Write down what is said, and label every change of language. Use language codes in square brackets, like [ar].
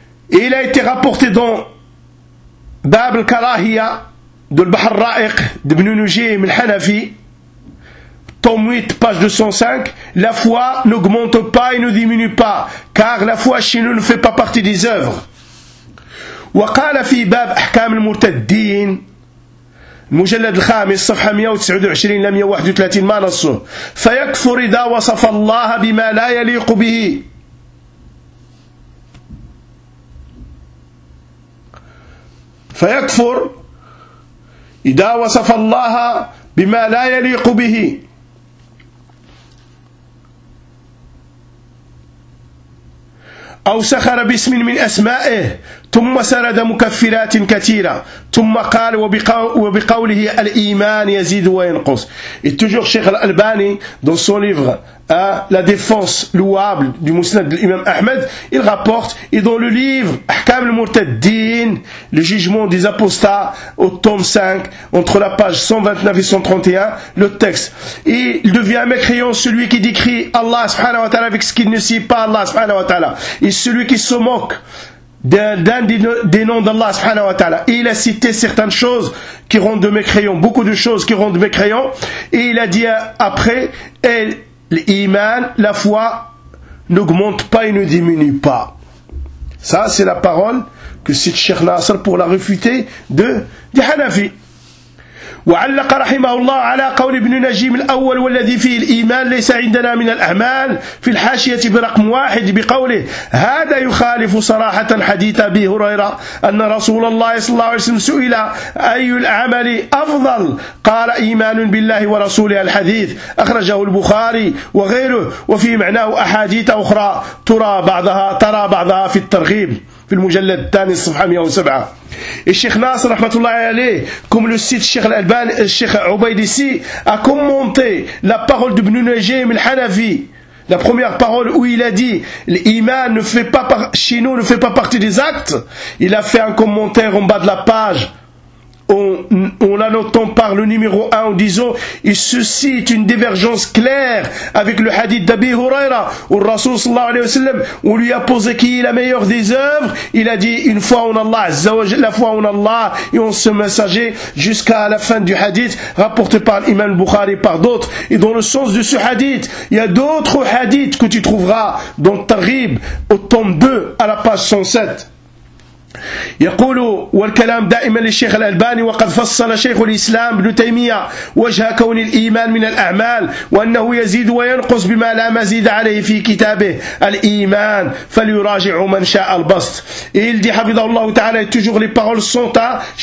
[fr] Et il a été rapporté dans Bab al-Karahiyah de l'Bahar Ra'iq d'Ibn Nujim al-Hanafi, tome 8, page 205, la foi n'augmente pas et ne diminue pas, car la foi chez nous ne fait pas partie des œuvres. [ar] وقال في باب أحكام المرتدين المجلد الخامس صفحة 129 إلى 131 ما نصه، فيكفر إذا وصف الله بما لا يليق به، فيكفر إذا وصف الله بما لا يليق به، أو سخر باسم من أسمائه، ثم سرد مكفرات كثيرة، ثم قال وبقوله الإيمان يزيد وينقص. [fr] Et toujours Cheikh Al-Albani, dans son livre La défense louable du Musnad de l'Imam Ahmed, il rapporte, et dans le livre Ahkam al-Murtaddin, le jugement des apostats, au tome 5, entre la page 129 et 131, le texte. Et il devient mécréant celui qui décrit Allah subhanahu wa ta'ala avec ce qu'il ne sait pas Allah subhanahu wa ta'ala. Et celui qui se moque des noms d'Allah subhanahu wa ta'ala. Et il a cité certaines choses qui rendent mécréants, beaucoup de choses qui rendent mécréants. Et il a dit après, l'iman, la foi, n'augmente pas et ne diminue pas. Ça, c'est la parole que cite Cheikh Nasser pour la réfuter de Hanafi. [ar] وعلق رحمه الله على قول ابن نجيم الأول والذي فيه الإيمان ليس عندنا من الأعمال في الحاشية برقم واحد بقوله هذا يخالف صراحة حديث أبي هريرة أن رسول الله صلى الله عليه وسلم سئل أي العمل أفضل قال إيمان بالله ورسوله الحديث أخرجه البخاري وغيره وفي معناه أحاديث أخرى ترى بعضها في الترغيب في المجلد الثاني صفحة 107. [fr] Et Cheikh Nasser, rahmatullahi alayh, comme le cite Cheikh Al-Albani, Cheikh Ubaid ici, a commenté la parole d'Ibn Najim al-Hanafi, la première parole où il a dit l'iman ne fait pas chez nous ne fait pas partie des actes. Il a fait un commentaire en bas de la page en la notant par le numéro 1 en disant, et ceci est une divergence claire avec le hadith d'Abi Huraira, où le Rasoul sallallahu alayhi wa sallam, on lui a posé qui est la meilleure des œuvres, il a dit une foi en Allah, azzawajal, la foi en Allah, et on se messager jusqu'à la fin du hadith, rapporté par l'imam Bukhari et par d'autres, et dans le sens de ce hadith, il y a d'autres hadiths que tu trouveras dans Targhib, au tome 2, à la page 107. [ar] يقول والكلام دائما للشيخ الألباني وقد فصل شيخ الإسلام ابن تيمية وجه كون الإيمان من الأعمال وأنه يزيد وينقص بما لا مزيد عليه في كتابه الإيمان فليراجع من شاء البسط [fr] il dit [ar] حفظه الله تعالى [fr] toujours les paroles sont à